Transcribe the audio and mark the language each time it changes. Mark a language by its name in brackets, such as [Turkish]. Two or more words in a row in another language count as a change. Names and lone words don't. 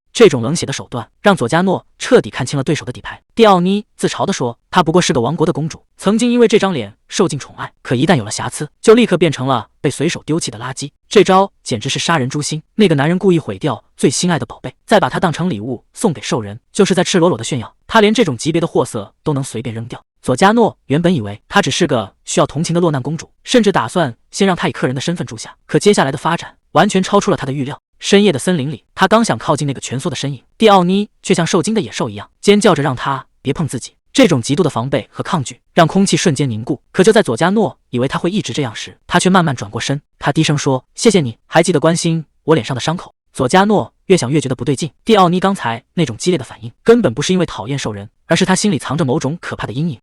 [Chinese] 這種冷血的手段讓佐加諾徹底看清了對手的底牌。蒂奧妮自嘲地說，她不過是個王國的公主，曾經因為這張臉受盡寵愛，可一旦有了瑕疵，就立刻變成了被隨手丟棄的垃圾。這招簡直是殺人誅心。那個男人故意毀掉最心愛的寶貝，再把它當成禮物送給獸人，就是在赤裸裸的炫耀，他連這種級別的貨色都能隨便扔掉。佐加諾原本以為她只是個需要同情的落难公主，甚至打算先讓她以客人的身份住下，可接下來的發展完全超出了他的預料。深夜的森林裡，他剛想靠近那個蜷縮的身影，蒂奧妮卻像受驚的野獸一樣尖叫着讓他別碰自己。這種極度的防備和抗拒讓空氣瞬間凝固。可就在佐加諾以為他會一直這樣時，他卻慢慢轉過身，他低聲說，謝謝你還記得關心我臉上的傷口。佐加諾越想越覺得不對勁，蒂奧妮剛才那種激烈的反應根本不是因為討厭獸人，而是他心裡藏着某種可怕的陰影。